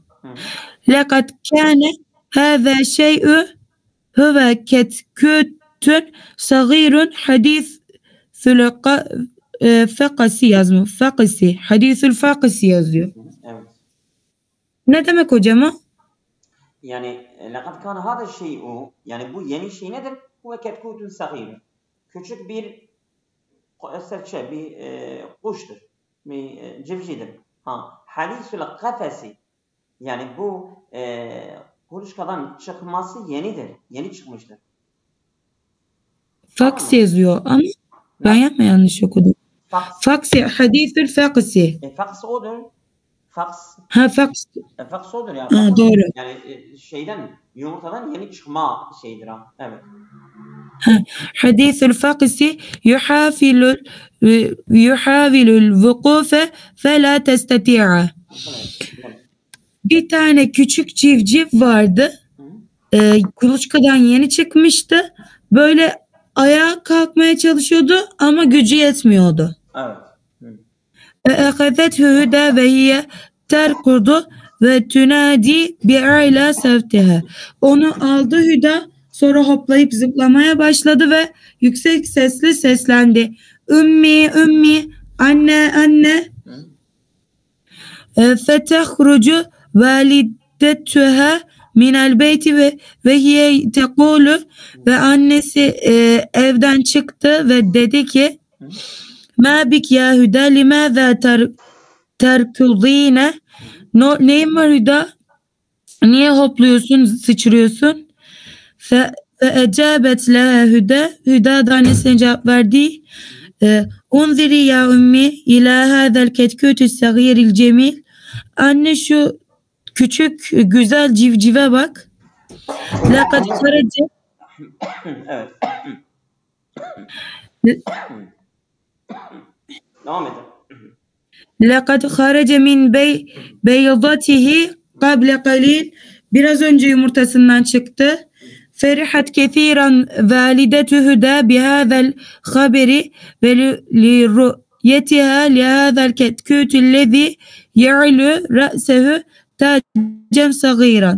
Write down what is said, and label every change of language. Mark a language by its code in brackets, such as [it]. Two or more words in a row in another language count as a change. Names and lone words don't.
[ar] لقد كان هذا الشيء هو كتكوت صغير حديث الفقس yazmıyor. حديث الفقس yazıyor. [tr] Evet. Ne demek hocam o? Yani [ar] لقد كان هذا الشيء [tr] yani bu yeni şey nedir? [ar] هو كتكوت صغير. [tr] Küçük bir kuştur. Bir civcivdir. [ar] حديث الفقس. [tr] Yani bu kuluçkadan çıkması yenidir. Yeni çıkmıştır. Faks yazıyor ama ben yanlış okudum. [ar] فقس، حديث الفقس. [tr] Faks odur. Faks. Ha faks. Faks odur ya. Ha, doğru. Yani şeyden, yumurtadan yeni çıkma şeydir ha. Evet. [ar] حديث الفقس يحاول الوقوف فلا تستطيعه. [tr] Bir tane küçük civciv vardı. Kuluçkadan yeni çıkmıştı. Böyle ayağa kalkmaya çalışıyordu ama gücü yetmiyordu. Evet. [ar] فأخذته هدى وهي تركض وتنادي بأعلى صوتها. [tr] Onu aldı Hüda, sonra hoplayıp zıplamaya başladı ve yüksek sesle seslendi. [ar] أمي، أمي, [tr] anne, anne. [ar] فَتَخْرُجُ وَالِدَتُهَا من البيت وهي تقول, [tr] ve annesi evden çıktı ve dedi ki [ar] ما بك يا هدى لماذا ترقصين, [tr] neyin var Hüda, niye hopluyorsun, sıçrıyorsun? [ar] فأجابت لها هدى, [tr] Hüda da annesine cevap verdi. [ar] انظري يا أمي إلى هذا الكتكوت الصغير الجميل, [tr] anne şu küçük güzel civcive bak. [ar] لقد خرج. [tr] Evet. Devam edin. [ar] لقد خرج من بيضته قبل قليل. [tr] Biraz önce yumurtasından çıktı. [ar] فرحت كثيرا والدة هدى بهذا الخبر ولرؤيتها لهذا الكتكوت الذي يعلو رأسه تاج صغير.